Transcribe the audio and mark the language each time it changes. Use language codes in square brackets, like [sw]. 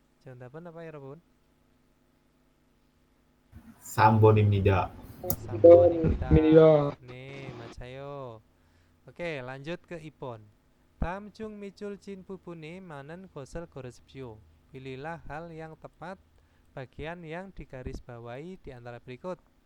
[ko] 정답은 [id] apa ya, [ko] 여러분? 3번입니다. Sambon입니다. 입니다. 네, 맞아요. [id] 오케이, lanjut ke Ipon. [ko] 다음 중 밑줄 진 부분이 많은 것을 고르십시오. [id] Pilihlah hal yang tepat bagian yang digarisbawahi di antara berikut.